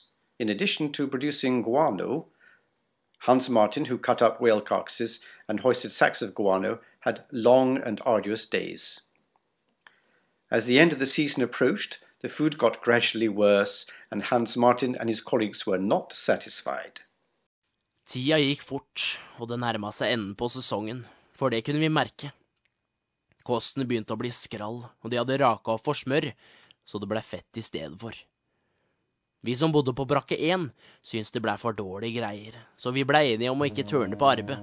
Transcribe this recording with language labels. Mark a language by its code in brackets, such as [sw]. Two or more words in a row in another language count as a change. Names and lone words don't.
[en] In addition to producing guano, Hans Martin, who cut up whale carcasses and hoisted sacks of guano, had long and arduous days. As the end of the season approached, the food got gradually worse, and Hans Martin and his colleagues were not satisfied. [no] Tida gikk fort, og det nærmet seg enden på sesongen, for det kunne vi merke. Kosten begynte å bli skrall, og de hadde raka opp for smør, så det ble fett i stedet for. Vi som bodde på brakke 1 syntes det ble for dårlige greier, så vi ble enige om å ikke tørne på arbeid.